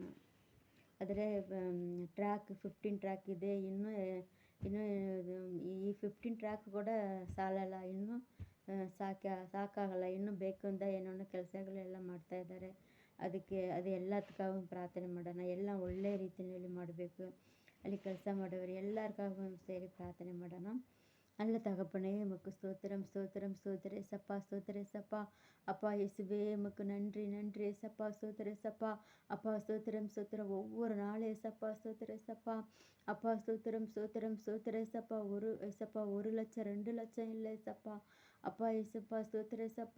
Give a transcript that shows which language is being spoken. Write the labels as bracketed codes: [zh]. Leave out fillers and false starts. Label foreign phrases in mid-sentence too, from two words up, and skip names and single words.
[kn] ಆದರೆ 15 ಟ್ರ್ಯಾಕ್ ಇದೆ, ಇನ್ನೂ ಈ 15 ಟ್ರ್ಯಾಕ್ ಕೂಡ ಸಾಲಲ್ಲ, ಇನ್ನೂ ಸಾಕಾಗಲ್ಲ, ಇನ್ನೂ ಬೇಕು ಅಂತ ಏನೋ ಕೆಲಸಗಳೆಲ್ಲ ಮಾಡ್ತಾಯಿದ್ದಾರೆ. ಅದು ಎಲ್ಲದಕ್ಕಾಗೂ ಪ್ರಾರ್ಥನೆ ಮಾಡೋಣ. ಎಲ್ಲ ಒಳ್ಳೆಯ ರೀತಿಯಲ್ಲಿ ಮಾಡಬೇಕು. ಅಲ್ಲಿ ಕೆಲಸ ಮಾಡೋರು ಎಲ್ಲರಿಗಾಗೂ ಸೇರಿ ಪ್ರಾರ್ಥನೆ ಮಾಡೋಣ. [ta] நல்ல தகப்பனே, உமக்கு ஸ்தோத்திரம் ஸ்தோத்திரம் ஸ்தோத்திர ஏசப்பா, ஸ்தோத்திர ஏசப்பா. அப்பா இயேசுவே உமக்கு நன்றி நன்றி ஏசப்பா, ஸ்தோத்திர ஏசப்பா. அப்பா ஸ்தோத்திரம் ஸ்தோத்திரம் ஒவ்வொரு நாளும் ஏசப்பா, ஸ்தோத்திர ஏசப்பா. அப்பா ஸ்தோத்திரம் ஸ்தோத்திரம் ஸ்தோத்திர ஏசப்பா. ஏசப்பா 1 லட்சம் 2 லட்சம் இல்லை ஏசப்பா. அப்பா ஏசப்பா, ஸ்தோத்திர ஏசப்பா.